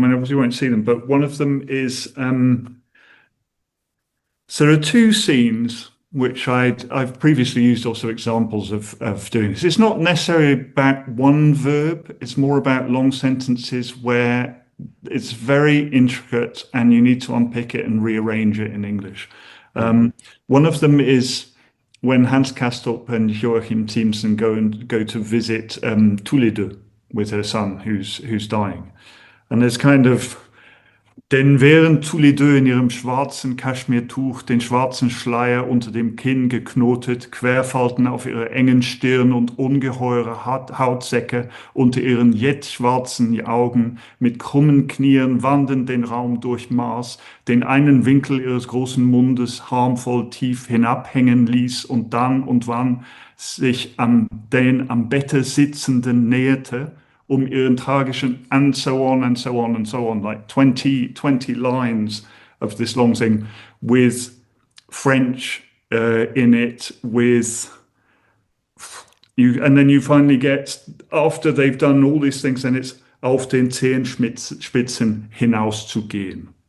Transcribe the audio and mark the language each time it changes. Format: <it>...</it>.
<en>I mean, obviously you won't see them, but one of them is so there are 2 scenes which I've previously used also examples of doing this. It's not necessarily about one verb, it's more about long sentences where it's very intricate and you need to unpick it and rearrange it in English. One of them is when Hans Castorp and Joachim Thiemsen go to visit tous les deux with her son who's dying, and there's kind of,</en> <de>denn während tous les deux in ihrem schwarzen Kaschmirtuch, den schwarzen Schleier unter dem Kinn geknotet, Querfalten auf ihrer engen Stirn und ungeheure Hautsäcke unter ihren jetschwarzen Augen, mit krummen Knien wandernd den Raum durchmaß, den einen Winkel ihres großen Mundes harmvoll tief hinabhängen ließ und dann und wann sich an den am Bette sitzenden näherte, ihren tragischen</de> <en>and so on and so on and so on, like 20 lines of this long thing with French in it, with you, and then you finally get, after they've done all these things, and it's</en> <de>auf den Zehenspitzen hinauszugehen.</de>